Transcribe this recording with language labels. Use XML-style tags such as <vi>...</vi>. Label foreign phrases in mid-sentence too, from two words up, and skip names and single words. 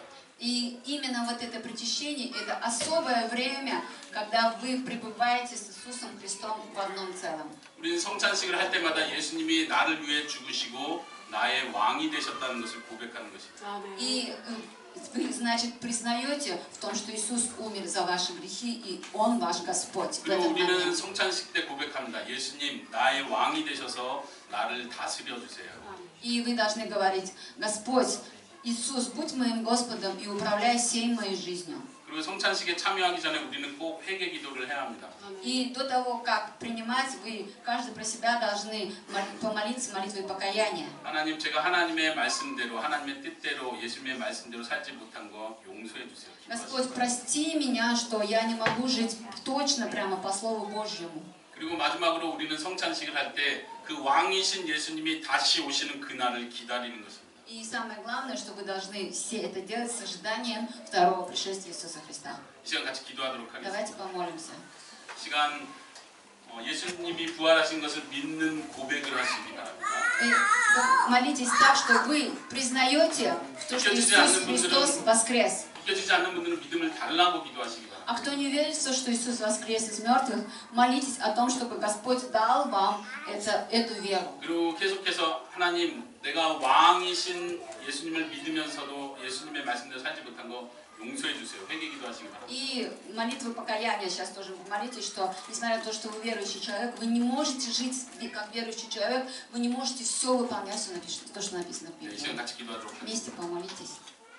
<ru>И именно вот это причащение, это особое время, когда вы пребываете с Иисусом Христом в одном целом.</ru> <ko>우리는 성찬식을 할 때마다 예수님이 나를 위해 죽으시고 나의 왕이 되셨다는 것을 고백하는 것입니다. 아멘.</ko> <ru>И вы, значит, признаете в том, что Иисус умер за ваши грехи, и Он ваш Господь в</ru> <ko>그리고</ko> <ru>этот</ru> <ko>우리는</ko> <ru>момент.</ru> <ko>성찬식 때 고백합니다. 예수님, 나의 왕이 되셔서 나를 다스려 주세요.</ko> <ru>И вы должны говорить: Господь, Иисус, будь моим Господом и управляй всей моей жизнью.</ru> <ko>그리고 성찬식에 참여하기 전에 우리는 꼭 회개 기도를 해야 합니다.</ko> <ru>И до того, как принимать, вы каждый про себя должны помолиться молитвой покаяния.</ru> <ko>하나님, 제가 하나님의 말씀대로, 하나님의 뜻대로, 예수님의 말씀대로 살지 못한 거 용서해 주세요.</ko> <ru>Господь, прости меня, что я не могу жить точно прямо по Слову Божьему.</ru> <ko>그리고 마지막으로 우리는 성찬식을 할 때 그 왕이신 예수님이 다시 오시는 그날을 기다리는 것입니다.</ko> <ru>И самое главное, что вы должны все это делать с ожиданием второго пришествия Иисуса Христа.</ru> <ko>이 시간 같이 기도하도록 하겠습니다.</ko> <ru>Давайте помолимся.</ru> <ko>시간 예수님이 부활하신 것을 믿는 고백을 하시기 바랍니다.</ko> <ru>И молитесь так, что вы признаете, что Иисус Христос воскрес.</ru> <ko>믿겨지지 않는 분들은 믿음을 달라고 기도하시기 바랍니다.</ko> <ru>А кто не верит в то, что Иисус воскрес из мертвых, молитесь о том, чтобы Господь дал вам эту веру.</ru> <ko>그리고 계속해서 하나님, 내가 왕이신 예수님을 믿으면서도 예수님의 말씀대로 살지 못한 거 용서해 주세요. 회개 기도하시기 바랍니다.</ko> <ru>И молитвы покаяния сейчас тоже молитесь, что несмотря на то, что вы верующий человек, вы не можете жить как верующий человек, вы не можете все выполнять, то, что написано в</ru> <ko>이</ko> <ru>Библии.</ru> <ko>시간 같이 기도하도록 하겠습니다.</ko> <ru>Вместе помолитесь.</ru>